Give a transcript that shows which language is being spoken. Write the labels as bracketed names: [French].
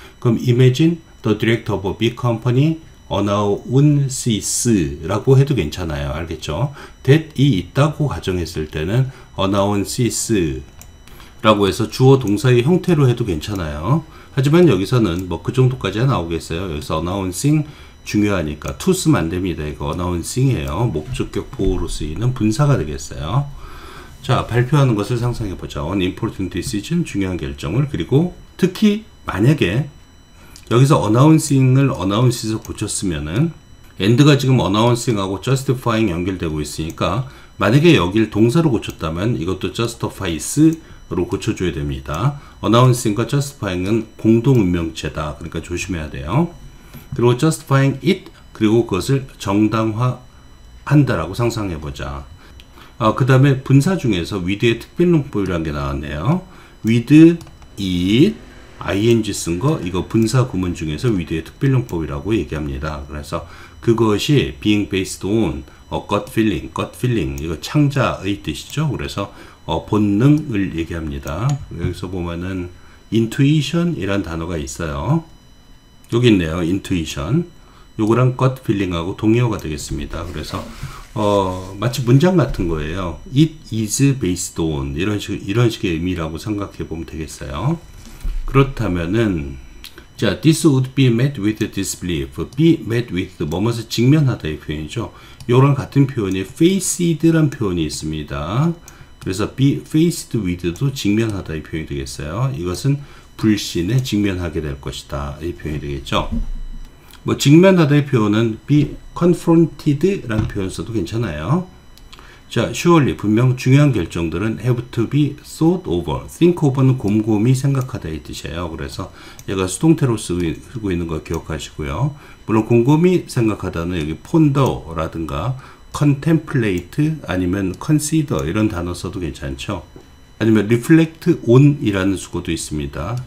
[Korean] 그럼 [English] imagine the director of a big company announces [Korean] 라고 해도 괜찮아요. 알겠죠? that이 있다고 가정했을 때는 announces 라고 해서 주어 동사의 형태로 해도 괜찮아요. 하지만 여기서는 뭐 그 정도까지야 나오겠어요. 여기서 announcing 중요하니까 to 쓰면 안 됩니다. 이거 announcing이에요. 목적격 보호로 쓰이는 분사가 되겠어요. 자, 발표하는 것을 상상해 보자. [English] an important decision, [Korean] 중요한 결정을. 그리고 특히 만약에 여기서 announcing을 announces에서 고쳤으면은 and가 지금 announcing하고 justifying 연결되고 있으니까 만약에 여길 동사로 고쳤다면 이것도 justifies로 고쳐줘야 됩니다. announcing과 justifying은 공동운명체다. 그러니까 조심해야 돼요. 그리고 [English] justifying it, [Korean] 그리고 그것을 정당화한다라고 상상해보자. 그 다음에 분사 중에서 with의 특별용법이라는 게 나왔네요. with, it, ing 쓴 거, 이거 분사 구문 중에서 with의 특별용법이라고 얘기합니다. 그래서 그것이 [English] being based on a gut feeling, [Korean] 이거 창자의 뜻이죠. 그래서 본능을 얘기합니다. 여기서 보면은 intuition 이란 단어가 있어요. 여기 있네요. intuition. 요거랑 gut feeling하고 동의어가 되겠습니다. 그래서 마치 문장 같은 거예요. [English] It is based on [Korean] 이런 식의 의미라고 생각해 보면 되겠어요. 그렇다면은 자, [English] this would be met with disbelief. [Korean] be met with 뭐뭐서 직면하다의 표현이죠. 요랑 같은 표현이 faced란 표현이 있습니다. 그래서 be faced with도 직면하다의 표현이 되겠어요. 이것은 불신에 직면하게 될 것이다. 이 표현이 되겠죠. 뭐 직면하다의 표현은 be confronted 라는 표현 써도 괜찮아요. [English] 자, surely [Korean] 분명 중요한 결정들은 [English] have to be thought over. [Korean] think over는 곰곰이 생각하다의 뜻이에요. 그래서 얘가 수동태로 쓰고 있는 거 기억하시고요. 물론 곰곰이 생각하다는 여기 ponder라든가 contemplate 아니면 consider 이런 단어 써도 괜찮죠. 아니면 reflect on 이라는 수고도 있습니다.